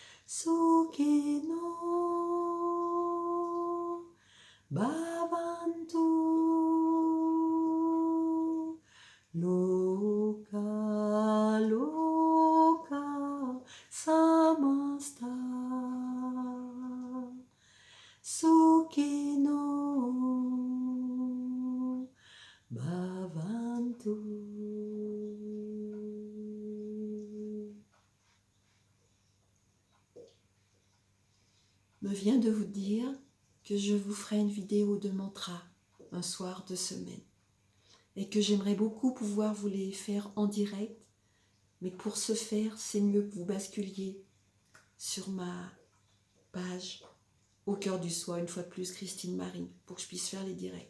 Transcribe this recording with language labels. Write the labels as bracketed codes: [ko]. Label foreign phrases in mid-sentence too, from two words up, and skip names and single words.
[sa] सुके नो भवन्तु लोक लोक समस्त सुके नो भवन्तु. [fr] Me vient de vous dire que je vous ferai une vidéo de mantra un soir de semaine et que j'aimerais beaucoup pouvoir vous les faire en direct, mais pour ce faire, c'est mieux que vous basculiez sur ma page Au cœur du soi, une fois de plus, Christine Marie, pour que je puisse faire les directs.